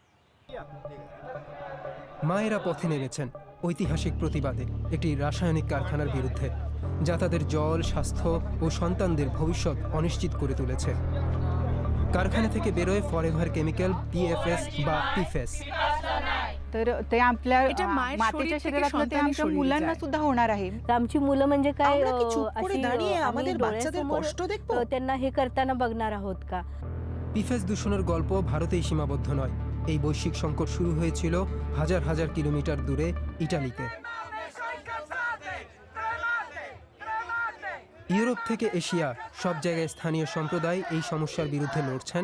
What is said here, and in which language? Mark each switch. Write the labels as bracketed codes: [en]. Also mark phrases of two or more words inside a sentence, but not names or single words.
[bn] মায়েরা পথে নেমেছেন ঐতিহাসিক প্রতিবাদে একটি রাসায়নিক কারখানার বিরুদ্ধে, যা তাদের জল, স্বাস্থ্য ও সন্তানদের ভবিষ্যৎ অনিশ্চিত করে তুলেছে। কারখানা থেকে বেরোয় [en] forever chemical, [bn] PFS বা PFAS। [mr] तर ते आपल्या मातेच्या शरीरातलं ते आमच्या मुलांना सुद्धा होणार आहे. आमची मुलं म्हणजे काय [bn] আমরা কি চুপ করে দাঁড়িয়ে আমাদের বাচ্চাদের কষ্ট দেখব? [mr] त्यांना हे करताना बघणार आहोत का? [bn] PFAS দূষণের গল্প ভারতেই সীমাবদ্ধ নয়। এই বৈশ্বিক সংকট শুরু হয়েছিল হাজার হাজার কিলোমিটার দূরে ইটালিতে। ইউরোপ থেকে এশিয়া সব জায়গায় স্থানীয় সম্প্রদায় এই সমস্যার বিরুদ্ধে লড়ছেন।